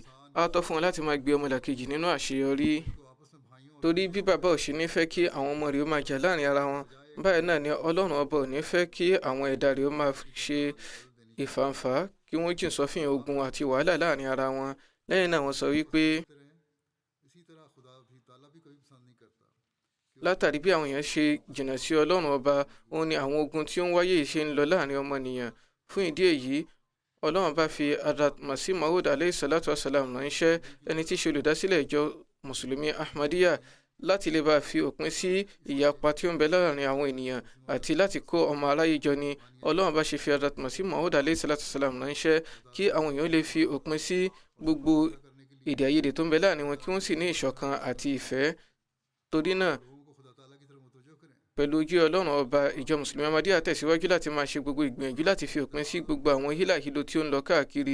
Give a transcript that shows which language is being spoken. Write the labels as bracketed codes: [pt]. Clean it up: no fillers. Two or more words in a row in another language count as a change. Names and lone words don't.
[yo] Á tọ́ fún wọn láti máa gbé ọmọlàkejì nínú àṣeyọrí. Torí bí bàbá ò ṣe ní fẹ́ kí àwọn ọmọ rẹ̀ ó máa jà láàrin ara wọn, báyìí náà ni Ọlọ́run ọba ò ní fẹ́ kí àwọn ẹ̀dá rẹ̀ ó máa ṣe ìfàǹfà, kí wọ́n jìn sọ́fìn ogun àti wàhálà láàrin ara wọn. Lẹ́yìn náà wọ́n sọ wípé látàrí bí àwọn èèyàn ṣe jìnnà sí Ọlọ́run ọba, òun ni àwọn ogun tí ó ń wáyé ṣe ń lọ láàrin ọmọnìyàn. Fún ìdí èyí, Ọlọ́run bá fi Masih Maud [ar] عليه الصلاة والسلام [yo] ránṣẹ́, ẹni tí í ṣe olùdásílẹ̀ ìjọ mùsùlùmí Ahmadiyya, láti lè bá fi òpin sí ìyapa tí ó ń bẹ láàrin àwọn ènìyàn àti láti kó ọmọ aráyé jọ ni Ọlọ́run bá ṣe fi Masih Maud [ar] عليه الصلاة والسلام [yo] ránṣẹ́, kí àwọn èèyàn lè fi òpin sí gbogbo èdè àìyedè tó ń bẹ láàrin wọn, kí wọ́n sì ní ìṣọ̀kan àti ìfẹ́. Torí náà, pẹ̀lú ojú Ọlọ́run ọba, ìjọ mùsùlùmí Ahmadiyya tẹ̀síwájú láti máa ṣe gbogbo ìgbìyànjú láti fi òpin sí gbogbo àwọn hílàhílo tí ó ń lọ káàkiri.